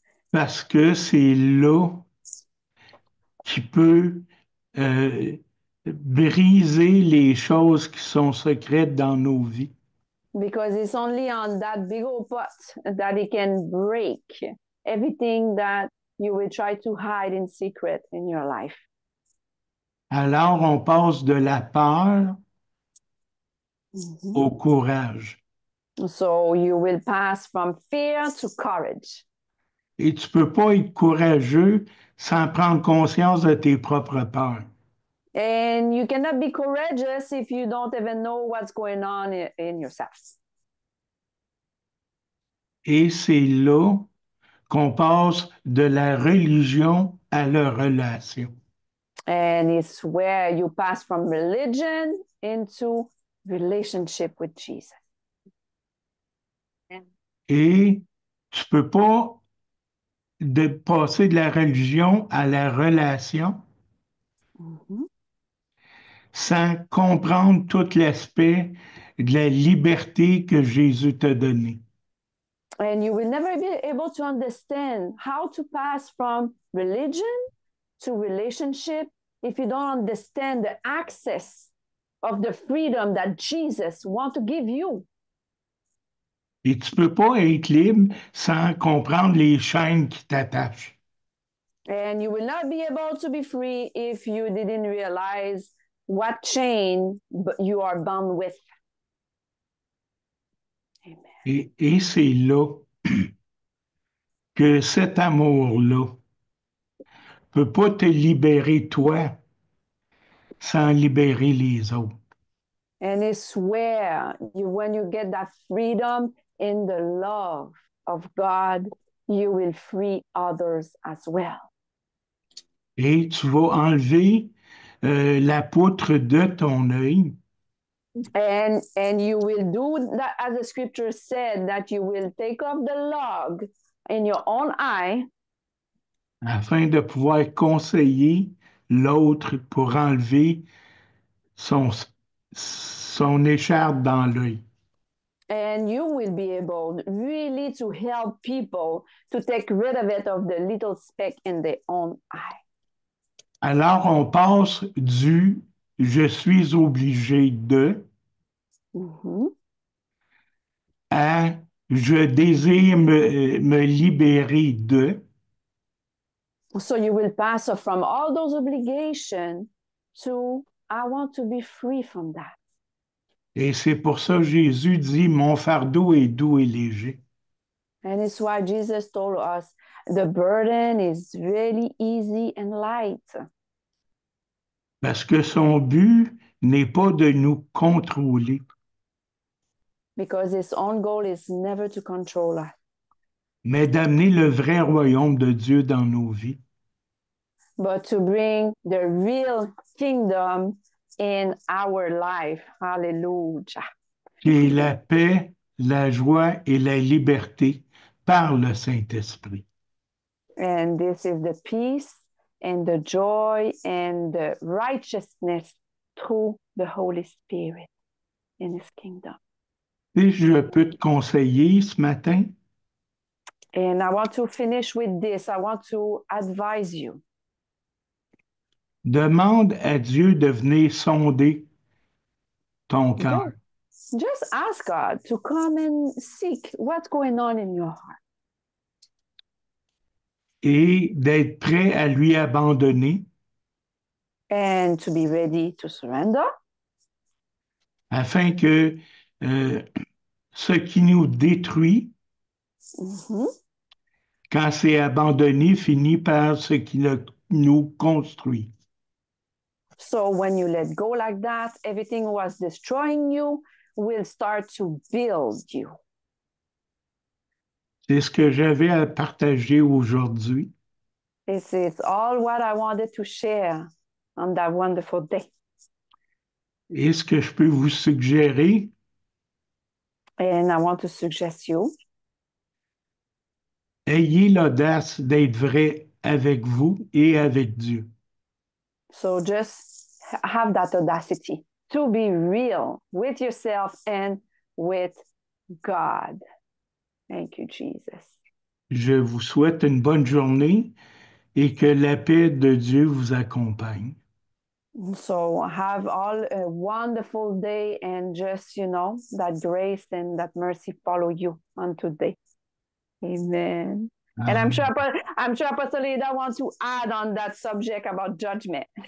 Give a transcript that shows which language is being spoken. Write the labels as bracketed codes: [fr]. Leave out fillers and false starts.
[fr] parce que c'est là qui peut briser les choses qui sont secrètes dans nos vies. [en] Because it's only on that big old pot that it can break everything that you will try to hide in secret in your life. [fr] Alors, on passe de la peur au courage. [en] So you will pass from fear to courage. [fr] Et tu ne peux pas être courageux sans prendre conscience de tes propres peurs. [en] And you cannot be courageous if you don't even know what's going on in yourself. [fr] Et c'est là qu'on passe de la religion à la relation. [en] And it's where you pass from religion into relationship with Jesus. [fr] Et tu ne peux pas passer de la religion à la relation Mhm. sans comprendre tout l'aspect de la liberté que Jésus t'a donnée. [en] And you will never be able to understand how to pass from religion to relationship if you don't understand the access of the freedom that Jesus wants to give you. [fr] Et tu peux pas être libre sans comprendre les chaînes qui t'attachent. [en] And you will not be able to be free if you didn't realize what chain you are bound with. Amen. [fr] Et c'est là que cet amour-là peut pas te libérer toi sans libérer les autres. [en] And it's where when you get that freedom in the love of God, you will free others as well. [fr] Et tu vas enlever la poutre de ton œil [en] And you will do that as the scripture said, that you will take off the log in your own eye [fr] afin de pouvoir conseiller l'autre pour enlever son écharpe dans l'œil. [en] and you will be able really to help people to take rid of it, of the little speck in their own eye. [fr] Alors, on passe du je suis obligé de Mhm. à je désire me libérer de. [en] So you will pass from all those obligations to I want to be free from that. [fr] Et c'est pour ça que Jésus dit, mon fardeau est doux et léger. [en] And it's why Jesus told us the burden is really easy and light. [fr] Parce que son but n'est pas de nous contrôler, [en] Because his own goal is never to control us, [fr] mais d'amener le vrai royaume de Dieu dans nos vies. [en] but to bring the real kingdom in our life. Hallelujah. [fr] Qui est la paix, la joie et la liberté par le Saint-Esprit. [en] And this is the peace and the joy and the righteousness through the Holy Spirit in his kingdom. [fr] Si je peux te conseiller ce matin, [en] And I want to finish with this. I want to advise you. [fr] demande à Dieu de venir sonder ton cœur. [en] Just ask God to come and seek what's going on in your heart. [fr] Et d'être prêt à lui abandonner [en] And to be ready to surrender. [fr] afin que ce qui nous détruit, Mm-hmm. quand c'est abandonné, finit par ce qui nous construit. [en] So when you let go like that, everything was destroying you will start to build you. [fr] C'est ce que j'avais à partager aujourd'hui. [en] This is all what I wanted to share on that wonderful day. [fr] Et ce que je peux vous suggérer, [en] And I want to suggest you, [fr] ayez l'audace d'être vrai avec vous et avec Dieu. [en] so just have that audacity to be real with yourself and with God. Thank you, Jesus. [fr] Je vous souhaite une bonne journée et que la paix de Dieu vous accompagne. [en] So have all a wonderful day, and just, that grace and that mercy follow you on today. Amen. And I'm sure Pastor Leda wants to add on that subject about judgment.